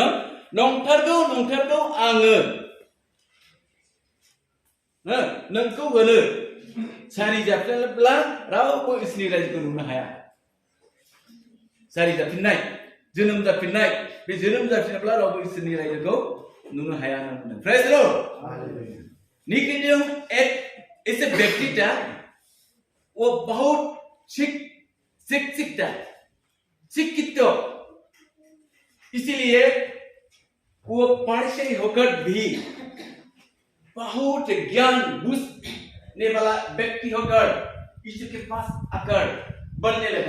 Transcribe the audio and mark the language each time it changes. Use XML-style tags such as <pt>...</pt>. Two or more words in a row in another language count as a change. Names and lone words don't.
<brx>नंथारगौ नंथारगौ आङो नोंखौ होनो, सारि जाफिनब्ला रावबो इसोरनि रायजोखौ नुनो हाया। सारि जाफिननाय, जोनोम जाफिननाय, बे जोनोम जाफिनाब्ला रावबो इसोरनि रायजोखौ नुनो हाया होनना बुंदों।</brx> <en>Praise the Lord.</en> <hi>निकोदेम ऐसे व्यक्ति था, वो बहुत शिक्षित, इसीलिए वो पारिसय होकर भी बहुत ज्ञान बुझने वाला व्यक्ति होकर ईश्वर के पास आकर बनने लगा।</hi>